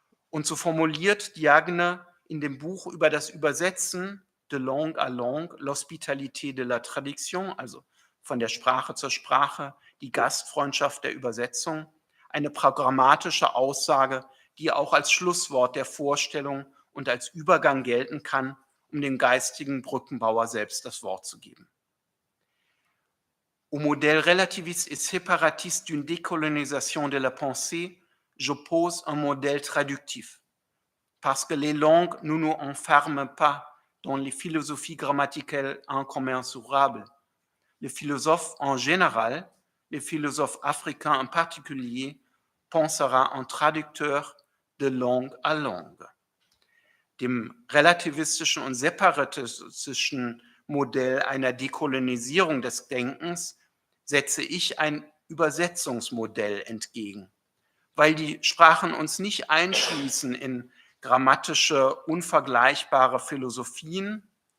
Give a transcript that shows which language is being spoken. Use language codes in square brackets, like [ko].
[de] Und so formuliert Diagne in dem Buch über das Übersetzen [fr] de langue à langue, l'hospitalité de la traduction, [de] also von der Sprache zur Sprache, die Gastfreundschaft der Übersetzung, eine programmatische Aussage, die auch als Schlusswort der Vorstellung und als Übergang gelten kann, um dem geistigen Brückenbauer selbst das Wort zu geben. [fr] Au modèle relativiste et séparatiste d'une décolonisation de la pensée, j'oppose un modèle traductif, parce que les langues ne nous enferment pas dans les philosophies grammaticales incommensurables. Les philosophes en général, les philosophes africains en particulier, pensera en traducteur de langue à langue. [de] Dem relativistischen und separatistischen Modell einer Dekolonisierung des Denkens setze ich ein Übersetzungsmodell entgegen, weil die Sprachen uns nicht einschließen in grammatische, unvergleichbare Philosophien,